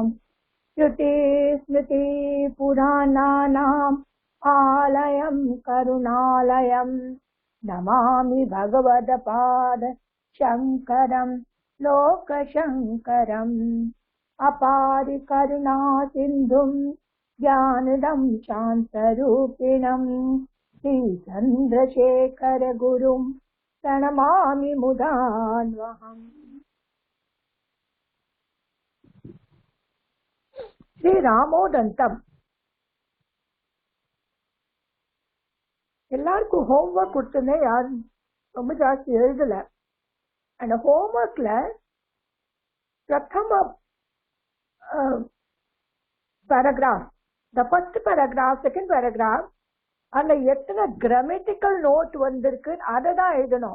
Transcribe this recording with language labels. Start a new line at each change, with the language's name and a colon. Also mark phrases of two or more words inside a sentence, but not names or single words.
Sanskrit: श्रुति स्मृति पुराणानाम् आलयम् करुणालयम् नमामि भगवत्पाद शंकरम् लोकशंकरम् अपार करुणा सिन्धुम् ज्ञानदम् शान्तरूपिणम् श्री चन्द्रशेखर गुरुम् प्रणमामि मुदान्वहम्. Sri Ramodantam.
Tamil: எல்லாருக்கும் ஹோம்ஒர்க் கொடுத்துருந்தேன், யாரும் ரொம்ப ஜாஸ்தி எழுதல. அந்த ஹோம்ஒர்க்ல பிரதம பேராகிராஃப்,
English: the first paragraph, second paragraph,
Tamil: அதுல எத்தனை
English: grammatical note
Tamil: வந்திருக்கு அதை தான் எழுதணும்.